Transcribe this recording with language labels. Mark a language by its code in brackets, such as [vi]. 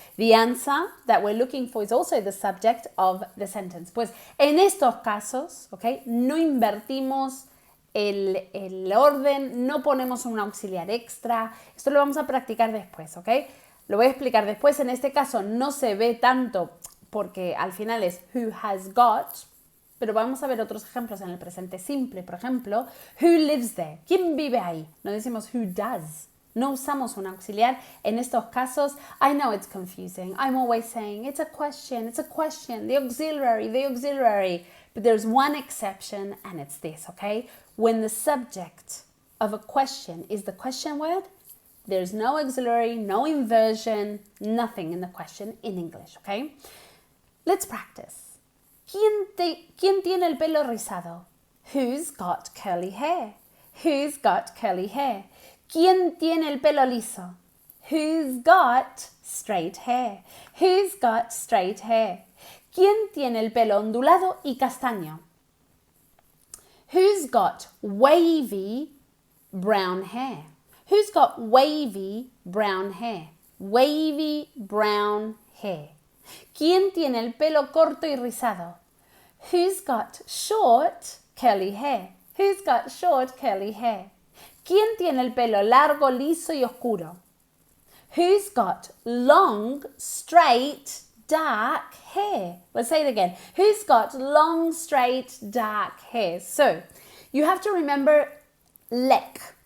[en] The answer that we're looking for is also the subject of the sentence. [es] Pues en estos casos, okay, no invertimos el orden, no ponemos un auxiliar extra. Esto lo vamos a practicar después, okay? Lo voy a explicar después. En este caso no se ve tanto porque al final es [en] who has got, [es] pero vamos a ver otros ejemplos en el presente simple. Por ejemplo, [en] who lives there? [es] ¿Quién vive ahí? No decimos [en] who does. [es] No usamos un auxiliar en estos casos. [en] I know it's confusing. I'm always saying it's a question, the auxiliary. But there's one exception and it's this, okay? When the subject of a question is the question word, there's no auxiliary, no inversion, nothing in the question in English, okay? Let's practice. [es] ¿Quién tiene el pelo rizado? [en] Who's got curly hair? Who's got curly hair? [es] ¿Quién tiene el pelo liso? [en] Who's got straight hair? Who's got straight hair? [es] ¿Quién tiene el pelo ondulado y castaño? [en] Who's got wavy brown hair? Who's got wavy brown hair? Wavy brown hair. [es] ¿Quién tiene el pelo corto y rizado? [en] Who's got short curly hair? Who's got short curly hair? [es] ¿Quién tiene el pelo largo, liso y oscuro? [en] Who's got long, straight, dark hair? Let's say it again. Who's got long, straight, dark hair? So, you have to remember lec.